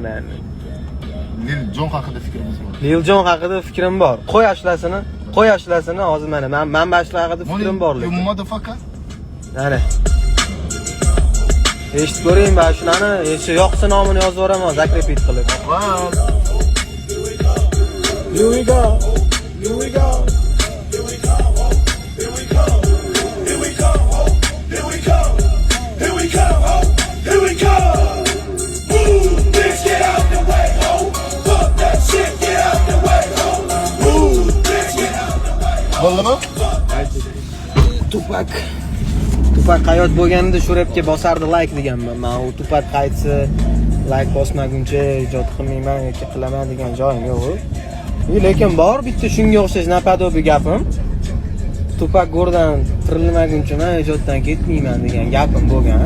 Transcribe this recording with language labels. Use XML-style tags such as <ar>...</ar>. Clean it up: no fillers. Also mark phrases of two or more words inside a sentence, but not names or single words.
<uz>Lil Jon haqida fikrimiz bor. Lil Jon haqida fikrim bor. Qo'y ashlasini hozir mana men boshqa haqida fikrim bor lekin.</uz> <en>Motherfucker.</en> <uz>Mana. Eshitib ko'ring, mana shunani, endi yoqsa nomini yozib yuboraman, zakrepit qilib.</uz> <en>Here we go. Here we go. Here we go. Here we go. Here we go. Here we go. Here we go. Here we go. Move, bitch, get out the way, ho. Fuck that shit, get out the way, ho. Move, bitch, get out the way, ho.</en> <uz>Bo'ldimi? Tupak hayot bo'lganida shu repga bosardi like deganman. Men u Tupak qaytsa like bosmaguncha ijod qilmayman yoki qilaman degan joyim yo'q. Lekin bor bitta shunga o'xshash napadobi gapim. Tupak go'rdan tirilmaguncha men ijoddan ketmayman degan gapim bo'lgan.</uz>